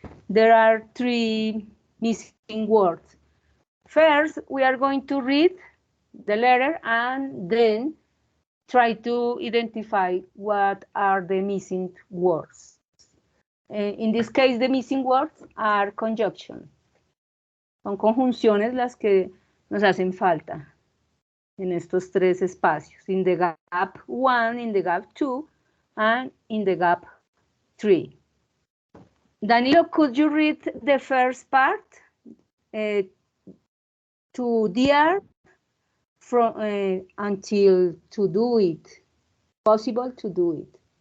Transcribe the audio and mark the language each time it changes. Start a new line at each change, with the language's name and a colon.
English: There are 3 missing words. First, we are going to read the letter and then try to identify what are the missing words. In this case, the missing words are conjunction.
Spanish: Son conjunciones las que nos hacen falta en estos 3 espacios.
English: In the gap 1, in the gap 2, and in the gap 3. Danilo, could you read the first part? To dear from until to do it, possible to do it.